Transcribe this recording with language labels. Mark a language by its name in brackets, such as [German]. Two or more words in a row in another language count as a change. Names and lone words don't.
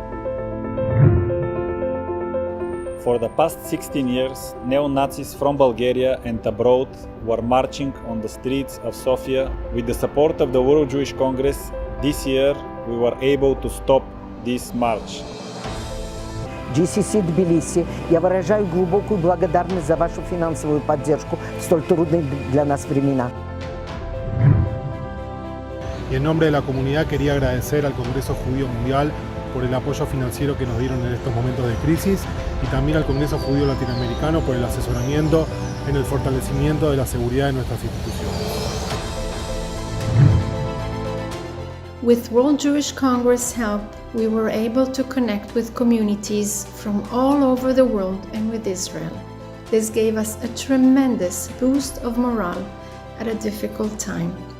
[English] For the past 16 years, neo-Nazis from Bulgaria and abroad were marching on the streets of Sofia. With the support of the World Jewish Congress, this year we were able to stop this march. [Russian] GCC Тбилиси, я выражаю глубокую благодарность за вашу финансовую поддержку в столь трудные для нас времена. [Spanish] Y en nombre de la comunidad quería agradecer al Congreso Judío Mundial por el apoyo financiero que nos dieron en estos momentos de crisis y también al Congreso Judío Latinoamericano por el asesoramiento en el fortalecimiento de la seguridad de nuestras instituciones. [English] With World Jewish Congress help, we were able to connect with communities from all over the world and with Israel. This gave us a tremendous boost of morale at a difficult time.